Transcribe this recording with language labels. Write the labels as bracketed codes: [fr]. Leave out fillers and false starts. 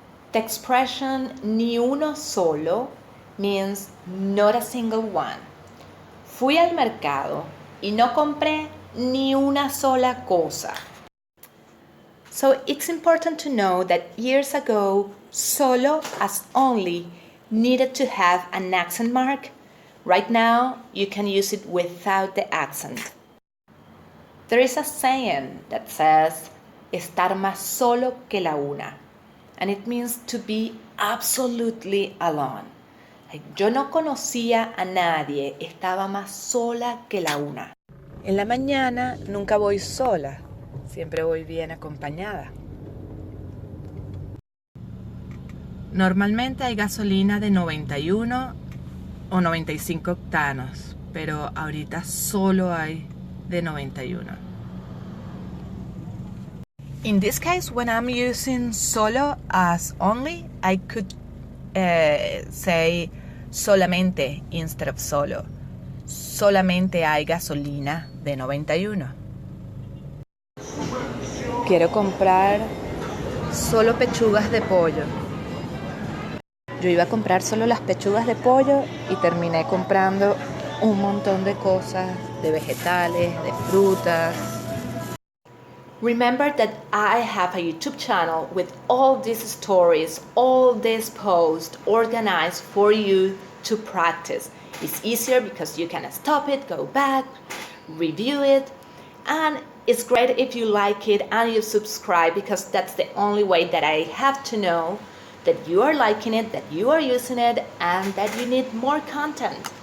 [en] The expression ni uno solo means not a single one. [es] Fui al mercado y no compré ni una sola cosa. [en] So it's important to know that years ago, solo as only needed to have an accent mark. Right now, you can use it without the accent. There is a saying that says, estar más solo que la una. And it means to be absolutely alone. [es] Like, yo no conocía a nadie, estaba más sola que la una. En la mañana nunca voy sola, siempre voy bien acompañada. Normalmente hay gasolina de 91 o 95 octanos, pero ahorita solo hay de 91. [en] In this case, when I'm using solo as only, I could say solamente instead of solo. [es] Solamente hay gasolina de 91. Quiero comprar solo pechugas de pollo. Yo iba a comprar solo las pechugas de pollo y terminé comprando un montón de cosas, de vegetales, de frutas. [en] Remember that I have a YouTube channel with all these stories, all these posts organized for you to practice. It's easier because you can stop it, go back, review it, and it's great if you like it and you subscribe because that's the only way that I have to know that you are liking it, that you are using it, and that you need more content.